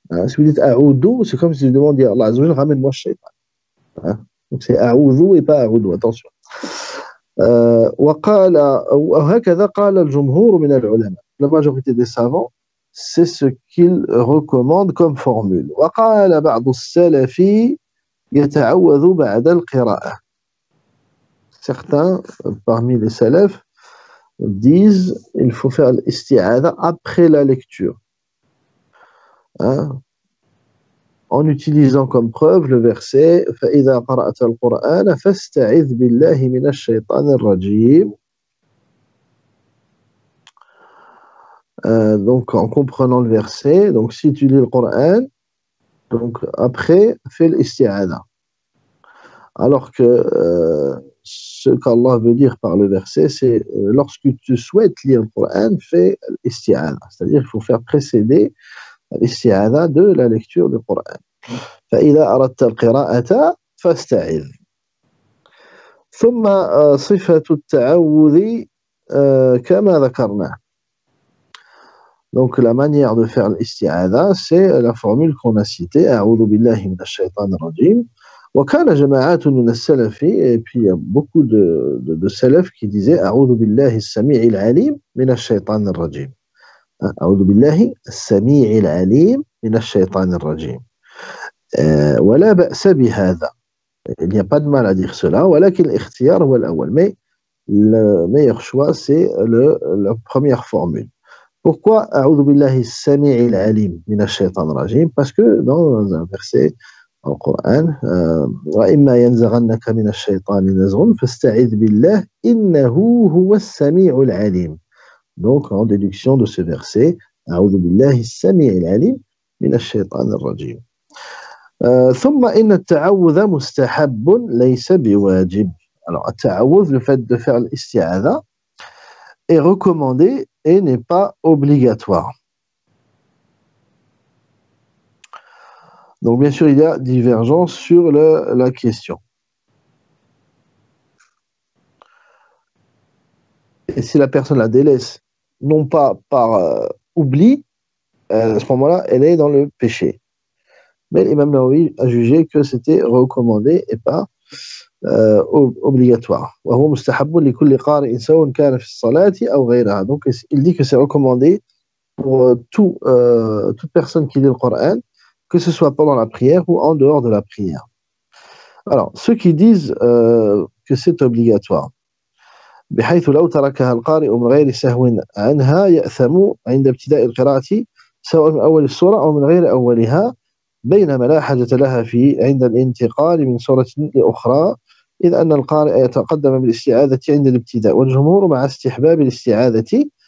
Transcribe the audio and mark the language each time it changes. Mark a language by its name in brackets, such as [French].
[French] Si vous dites a'oudou, c'est comme si vous demandiez à Allah Azza wa Jal, ramène-moi le shaitan. Donc c'est a'oudou et pas a'oudou, attention. [Arabic] وقال وهكذا قال الجمهور من العلماء. [French] La majorité des savants, c'est ce qu'ils recommandent comme formule. [Arabic] وقال بعض السلف يتعوذ بعد القراءة. [French] Certains parmi les salafs disent il faut faire l'isti'adha après la lecture. en utilisant comme preuve le verset [Arabic] فإذا قرأت القرآن فاستعذ بالله من الشيطان الرجيم. [French] Donc en comprenant le verset, donc si tu lis le Coran, donc après fais l'isti'adha. Alors que ce qu'Allah veut dire par le verset, c'est lorsque tu souhaites lire le Coran, fais l'isti'adha. C'est-à-dire qu'il faut faire précéder l'isti'adha de la lecture du Coran. [Arabic] فإذا أردت القراءة فاستعذ. ثم صفة التعوذ كما ذكرنا. [French] Donc la manière de faire l'isti'adha, c'est la formule qu'on a citée, [Arabic] أعوذ بالله من الشيطان الرجيم. وكان جماعات من السلف, [French] et puis il y a beaucoup de salaf qui disaient [Arabic] أعوذ بالله السميع العليم من الشيطان الرجيم. أعوذ بالله السميع العليم من الشيطان الرجيم. ولا بأس بهذا. [French] Il n'y a pas de mal à dire cela. [Arabic] ولكن الاختيار هو الأول. [French] Mais le meilleur choix, c'est la première formule. Pourquoi [Arabic] أعوذ بالله السميع العليم من الشيطان الرجيم? [French] Parce que dans un verset au Coran, [Arabic] وإما ينزغنك من الشيطان نزغ فاستعذ بالله إنه هو السميع العليم. [French] Donc en déduction de ce verset, [Arabic] أعوذ بالله السميع العليم من الشيطان الرجيم. ثم إن التعوذ مستحب ليس بواجب. [French] Alors التعوذ, le fait de faire l'isti'adha, est recommandé et n'est pas obligatoire. Donc bien sûr, il y a divergence sur la question. Et si la personne la délaisse, non pas par oubli, à ce moment-là, elle est dans le péché. Mais l'imam Nawawi a jugé que c'était recommandé et pas obligatoire. [Arabic] وهو مستحب لكل قارئ سواء كان في الصلاة أو غيرها. [French] Donc il dit que c'est recommandé pour toute personne qui lit le Coran, que ce soit pendant la prière ou en dehors de la prière. Alors, ceux qui disent que c'est obligatoire, [Arabic] بحيث لو تركها القارئ من غير سهو عنها يأثم عند ابتداء القراءة سواء من أول السورة أو من غير أولها بينما لا حاجة لها في عند الانتقال من سورة لأخرى إذ أن القارئ يتقدم بالاستعاذة عند الابتداء والجمهور مع استحباب الاستعاذة